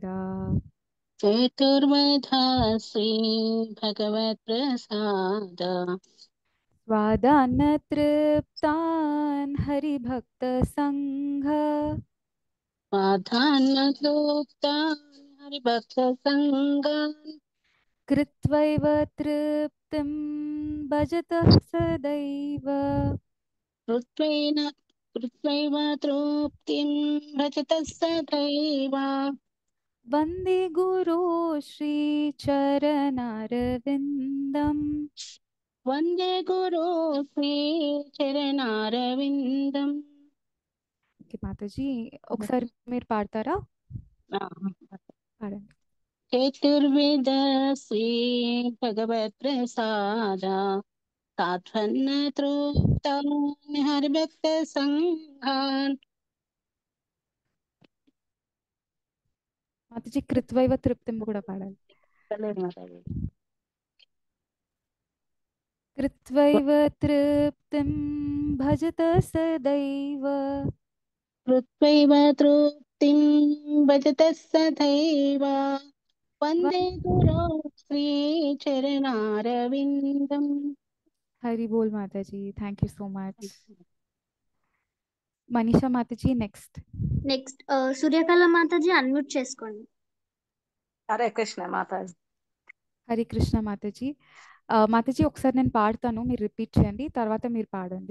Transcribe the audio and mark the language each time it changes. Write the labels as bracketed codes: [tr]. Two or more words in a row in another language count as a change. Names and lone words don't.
[sa] చతుర్విధా శ్రీ భగవత్ ప్రసాద స్వాదాన తృప్తాన్ హరిభక్త సంఘ స్వాదాన తృప్తాన్ हरिभक्तसङ्गान् कृत्वैव तृप्तिं भजतः सदैव कृत्वैव तृप्तिं भजतः सदैव वन्दे गुरो श्रीचरणारविन्दम् वन्दे गुरो श्रीचरणारविन्दम् [te] ఓకే మాతాజీ ఒకసారి మీరు పాడతారా పాడండి [sa] चतुर्वेद श्री भगवत्प्रसाद सात्वन्न तृप्तान् हरिभक्तसङ्घान् [te] మాతాజీ [sa] కృత్వైవ తృప్తిం [te] కూడా పాడాలి [sa] कृत्वैव तृप्तिं भजत सदैव कृत्वैव तृप्तिं भजतः सदैव वन्दे गुरो श्रीचरणारविन्दम् [hi] हरि बोल माताजी [en] thank you so much మనీషా మాతాజీ నెక్స్ట్ [te] సూర్యకళ మాతాజీ అన్మ్యూట్ చేసుకోండి. హరే కృష్ణ మాతాజీ. హరి కృష్ణ మాతాజీ. మాతాజీ ఒకసారి నేను పాడతాను, మీరు రిపీట్ చేయండి, తర్వాత మీరు పాడండి.